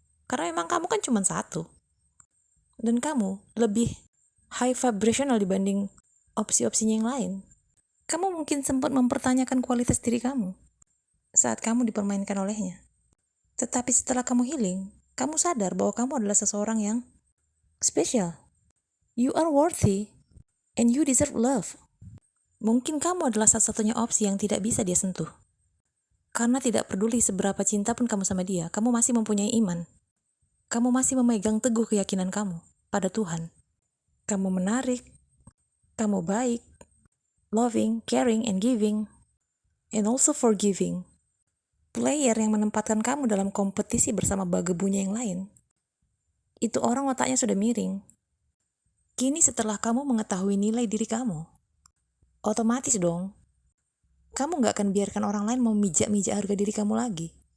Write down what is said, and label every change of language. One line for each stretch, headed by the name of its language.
Indonesian: Karena memang kamu kan cuma satu. Dan kamu lebih
English: high vibrational
Indonesian: dibanding opsi-opsinya yang lain. Kamu mungkin sempat mempertanyakan kualitas diri kamu saat kamu dipermainkan olehnya. Tetapi setelah kamu healing, kamu sadar bahwa kamu adalah seseorang yang spesial.
English: You are worthy and you deserve love.
Indonesian: Mungkin kamu adalah satu-satunya opsi yang tidak bisa dia sentuh. Karena tidak peduli seberapa cinta pun kamu sama dia, kamu masih mempunyai iman. Kamu masih memegang teguh keyakinan kamu pada Tuhan. Kamu menarik, kamu baik,
English: loving, caring, and giving, and also forgiving.
Indonesian: Player yang menempatkan kamu dalam kompetisi bersama bagabunya yang lain, itu orang otaknya sudah miring. Kini setelah kamu mengetahui nilai diri kamu, otomatis dong, kamu gak akan biarkan orang lain memijak-mijak harga diri kamu lagi.